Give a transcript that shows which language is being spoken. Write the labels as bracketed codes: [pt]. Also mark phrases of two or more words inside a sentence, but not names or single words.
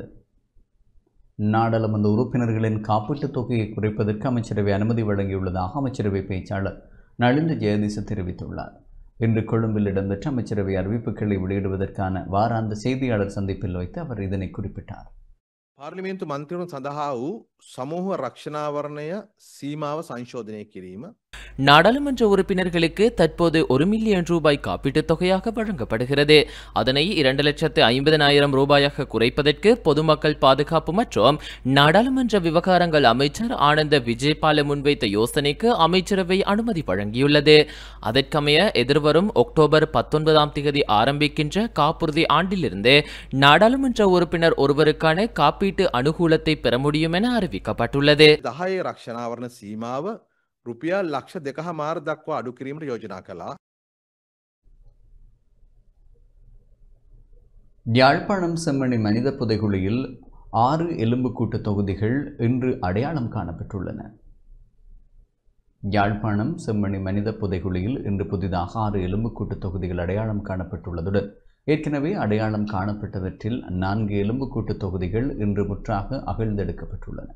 [ta] நாடாளுமன்ற உறுப்பினர்களின் காப்பீட்டுத் தொகையை குறைப்பதற்கு அமைச்சரவை அனுமதி வழங்கியுள்ளதாக அமைச்சரவை பேச்சாளர் நலிந்த ஜெயதீச தெரிவித்துள்ளார். இன்று கொழும்பில் இடம்பெற்ற அமைச்சரவை அறிவிப்புகளை வெளியிடுவதற்கான வாராந்த செய்தியாளர் சந்திப்பில் வைத்து அவர் இதனை குறிப்பிட்டார். [si] පාර්ලිමේන්තු මන්ත්‍රීවරුන් සඳහා වූ සමූහ රක්ෂණාවරණය සීමාව සංශෝධනය කිරීම. [ta] நாடாளுமன்ற உறுப்பினர்களுக்கு தற்போது 1 மில்லியன் ரூபாய் காப்பீட்டுத் தொகையாக வழங்கப்படுகிறது. அதனை 2,50,000 ரூபாயாக குறைப்பதற்கு பொதுமக்கள் பாதுகாப்பு மற்றும் நாடாளுமன்ற விவகாரங்கள் அமைச்சர் ஆனந்த விஜயபால முன்வைத்த யோசனைக்கு அமைச்சரவை அனுமதி வழங்கியுள்ளது. அதற்கமைய எதிர்வரும் அக்டோபர் 19 ஆரம்பிக்கின்ற காப்புறுதி ஆண்டிலிருந்து நாடாளுமன்ற உறுப்பினர் ஒருவருக்கான காப்பீட்டு அனுகூலத்தை பெற முடியும் என அறிவிக்கப்பட்டுள்ளது. [si] 10 රක්ෂණාවරණ සීමාව රුපියල් ලක්ෂ 2.5 දක්වා අඩු කිරීමට යෝජනා කළා. [ta] யாழ்ப்பாணம் செம்மணி மனித புதைகுழியில் 6 எலும்புக்கூட்டு தொகுதிகள் இன்று அடையாளம் காணப்பட்டுள்ளன. யாழ்ப்பாணம் செம்மணி மனித புதைகுழியில் இன்று புதிதாக 6 எலும்புக்கூட்டு தொகுதிகள் அடையாளம் காணப்பட்டுள்ளதுடன் ஏற்கனவே அடையாளம் காணப்பட்டவற்றில் 4 எலும்புக்கூட்டு தொகுதிகள் இன்று முற்றாக அகழ்ந்தெடுக்கப்பட்டுள்ளன.